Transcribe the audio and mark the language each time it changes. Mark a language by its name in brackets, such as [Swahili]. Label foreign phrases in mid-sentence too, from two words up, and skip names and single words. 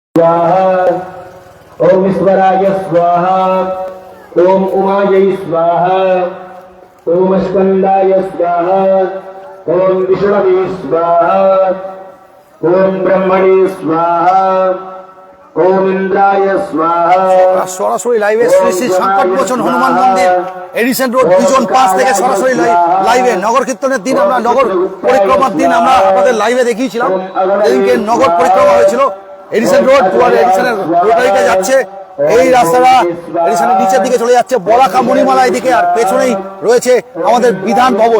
[Sanskrit] स्वाहा ओम ईश्वराय स्वाहा ओम उमायै स्वाहा ओम स्कंदाय स्वाहा ओम विष्णवे स्वाहा ओम ब्रह्मणे स्वाहा ओम इंद्राय स्वाहा। [Bangla] সরাসরি লাইভে শ্রী শ্রী সংকটমোচন হনুমান মন্দির এডিসন রোড বিজন 5 থেকে সরাসরি লাইভে নগর কীর্তনের দিন আমরা নগর পরিক্রমার দিন আমরা আপনাদের লাইভে দেখিয়েছিলাম। এদিনকে নগর পরিক্রমা হয়েছিল এডিসন রোড দুয়ারে এডিসনের রোটারিতে যাচ্ছে। এই রাস্তাটা এডিসনের নিচের দিকে চলে যাচ্ছে বলাকা মণিমালা এদিকে, আর পেছনেই রয়েছে আমাদের বিধান ভবন।